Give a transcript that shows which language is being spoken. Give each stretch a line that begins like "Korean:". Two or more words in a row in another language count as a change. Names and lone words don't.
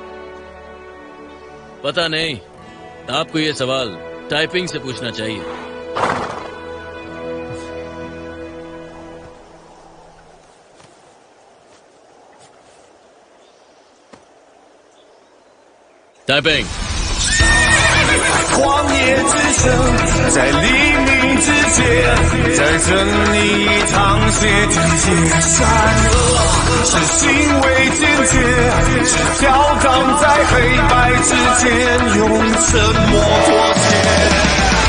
Hindi: पता नहीं, आपको ये सवाल टाइपिंग से पूछना चाहिए। टाइपिंग।
Chinese: 旷野之声，在黎明之前，在这里一场血之劫。善恶是行为坚决，是飘荡在黑白之间，用沉默妥协。